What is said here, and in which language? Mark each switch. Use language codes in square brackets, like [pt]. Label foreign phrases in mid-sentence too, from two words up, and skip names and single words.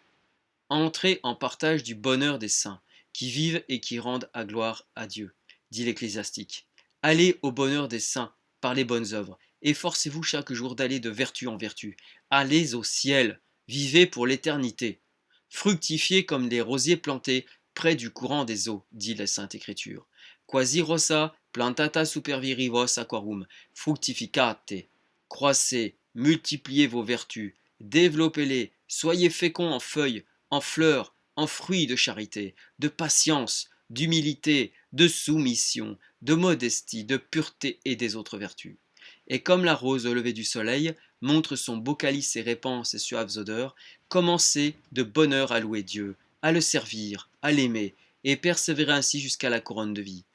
[fr] Entrez en partage du bonheur des saints, qui vivent et qui rendent à gloire à Dieu, dit l'Ecclésiastique. Allez au bonheur des saints par les bonnes œuvres, efforcez-vous chaque jour d'aller de vertu en vertu. Allez au ciel, vivez pour l'éternité. Fructifiez comme les rosiers plantés près du courant des eaux, dit la Sainte Écriture. [la] Quasi rosa plantata super virivos aquarum, fructificate. [fr] Croissez, multipliez vos vertus, développez-les, soyez féconds en feuilles, en fleurs, en fruits de charité, de patience, d'humilité, de soumission, de modestie, de pureté et des autres vertus. Et comme la rose au lever du soleil montre son beau calice et répand ses suaves odeurs, commencez de bonne heure à louer Dieu, à le servir, à l'aimer, et persévérez ainsi jusqu'à la couronne de vie.